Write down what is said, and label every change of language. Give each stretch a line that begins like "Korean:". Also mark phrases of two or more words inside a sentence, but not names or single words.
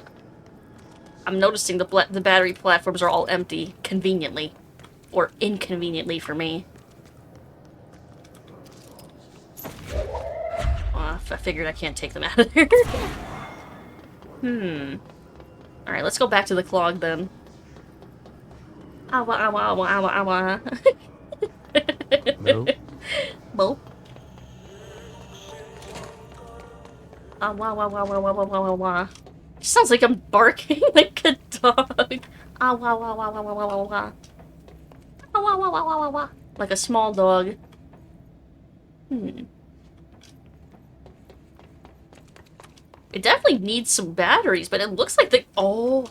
English: I'm noticing the battery platforms are all empty, conveniently. Or inconveniently for me. I figured I can't take them out of there. Alright, let's go back to the clog then. Awa, awa, awa, awa, awa. Mo? Mo? Awa, awa, awa, awa, awa, awa, awa. Sounds like I'm barking like a dog. Awa, awa, awa, awa, awa, awa, awa. Awa, awa, awa, awa, awa. Like a small dog. It definitely needs some batteries, but it looks like the— oh.